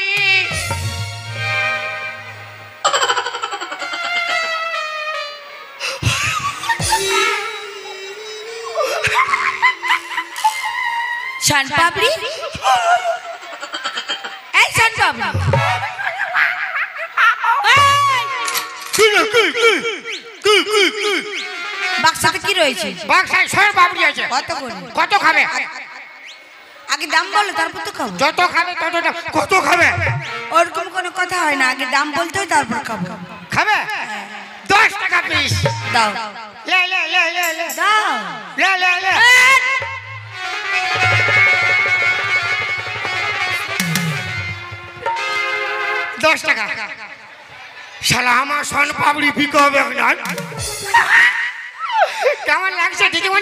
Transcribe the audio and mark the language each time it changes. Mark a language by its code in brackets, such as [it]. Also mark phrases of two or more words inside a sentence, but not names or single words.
[bn] শান পাপড়ি, এই শান পাপড়ি, বাক্সাতে কি রয়েছে? বাক্সায় সোনা পাপড়ি আছে। কত করে? কত খাবে? আগে দাম বলো তারপর তো খাবো। যত খাবে তত দাম। কত খাবে? ওরকম কোনো কথা হয় না, আগে দাম বলতে হয় তারপর খাবো। খাবে 10 টাকা পিস। দাও লে লে লে লে লে দাও। লে লে লে। 10 টাকা। শালা আমার সোন পাপড়ি বিক্রি হবে না। কেমন লাগছে দিদিমণি?